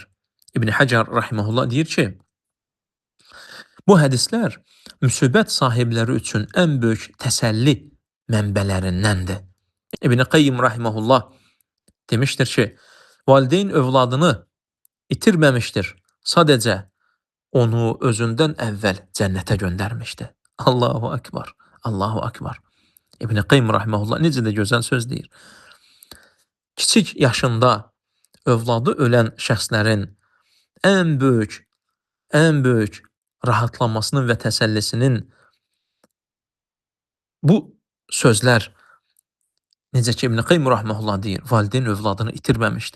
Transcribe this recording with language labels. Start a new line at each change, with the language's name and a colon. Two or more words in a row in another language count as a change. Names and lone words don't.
Azerbaijani: İbn Həcər rahimehullah deyir ki, bu hədislər müsibət sahibləri üçün ən böyük təsəlli mənbələrindəndir. İbn Qayyim rahimehullah demişdir ki, valideyn övladını itirməmişdir. Sadəcə onu özündən əvvəl cənnətə göndərmişdi.
Arabic: الله أكبر. الله أكبر.
Azerbaijani: İbn Qayyim rahimehullah necə də gözəl söz deyir. Kiçik yaşında övladı ölən şəxslərin ən böyük rahatlanmasının və təsəllisinin bu sözlər, necə ki İbn Qayyim rahimehullah deyir, valideyn övladını itirməmişdi.